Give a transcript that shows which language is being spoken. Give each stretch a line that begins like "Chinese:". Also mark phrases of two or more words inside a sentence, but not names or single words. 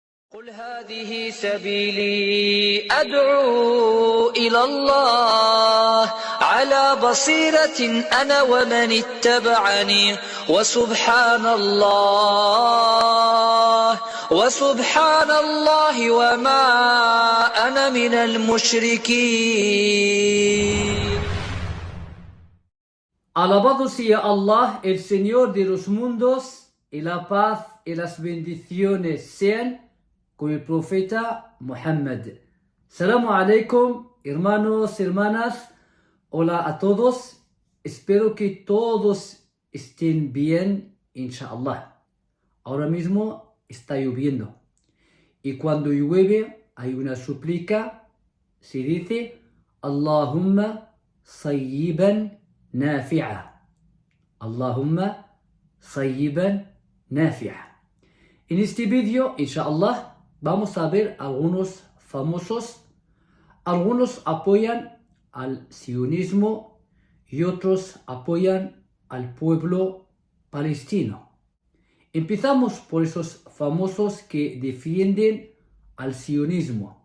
Arabic: قل هذه سبيلي أدعو إلى الله على بصيرة أنا ومن اتبعني وسبحان الله وما أنا من المشركين.
Spanish: Alabado sea Allah, el Señor de los mundos, y la paz y las bendiciones sean con el profeta Muhammad.
Arabic: سلام عليكم,
Spanish: hermanos, hermanas. Hola a todos. Espero que todos estén bien, inshallah. Ahora mismo está lloviendo. Y cuando llueve hay una súplica. Se dice
Arabic: اللهم صيبا نافعا. اللهم صيبا نافعا.
Spanish: En este vídeo, inshallah, vamos a ver algunos famosos. Algunos apoyan al sionismo y otros apoyan al pueblo palestino. Empezamos por esos famosos que defienden al sionismo.